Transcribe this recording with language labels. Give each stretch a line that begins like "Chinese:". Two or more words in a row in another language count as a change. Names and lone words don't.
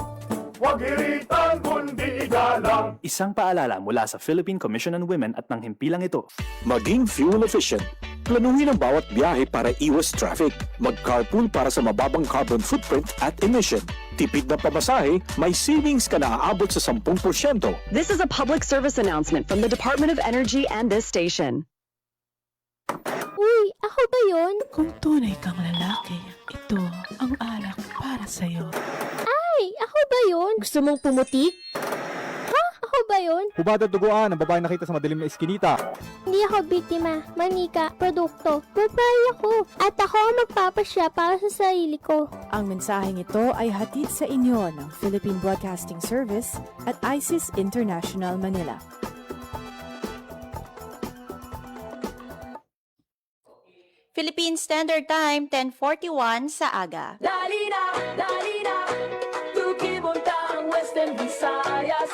Filipino: Huwag iritan kundi igalang. Isang paalala mula sa Philippine Commission on Women at ng himpilang ito. Maging
English: fuel efficient.
Filipino: Planuhin ang bawat biyahe para iwas traffic. Mag-carpool para sa mababang
English: carbon footprint
Filipino: at emission. Tipid na pamasahe, may savings ka na aabot sa 10%.
English: This is a public service announcement from the Department of Energy and this station.
Filipino: Uy, ako ba yun? Kung tunay kang lalaki, ito ang alak para sa'yo. Ay, ako ba yun? Gusto mong pumutik? Ha? Ako ba yun? Hubad at duguan ang babae nakita sa madilim na iskinita. Hindi ako biktima, manika, produkto. Babae ako. At ako ang magpapasya para sa sarili ko. Ang mensaheng ito ay hatid sa inyo ng Philippine Broadcasting Service at ISIS International Manila. Philippine Standard Time, 10:41 sa aga. Dali na, tukipunta ang Western Visayas.